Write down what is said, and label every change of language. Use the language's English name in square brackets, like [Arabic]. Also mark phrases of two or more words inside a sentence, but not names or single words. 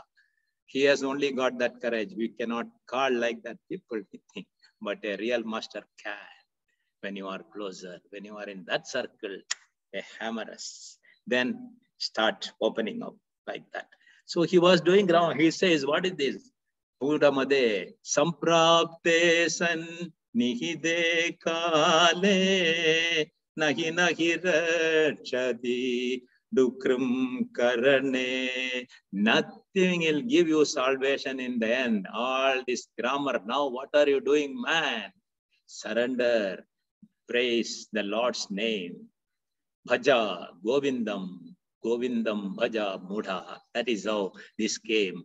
[English] He has only got that courage. We cannot call like that people. But a real master can. When you are closer, when you are in that circle, a hammerus, then start opening up like that. So he was doing ground. He says, what is this? [Sanskrit] Budamade samprapte san nihide kale nahi nahi rachadi dukram karane. [English] Nothing will give you salvation in the end. All this grammar. Now what are you doing, man? Surrender. Praise the Lord's name. [Sanskrit] Bhaja Govindam. Govindam Bhaja Mudha. [English] That is how this came.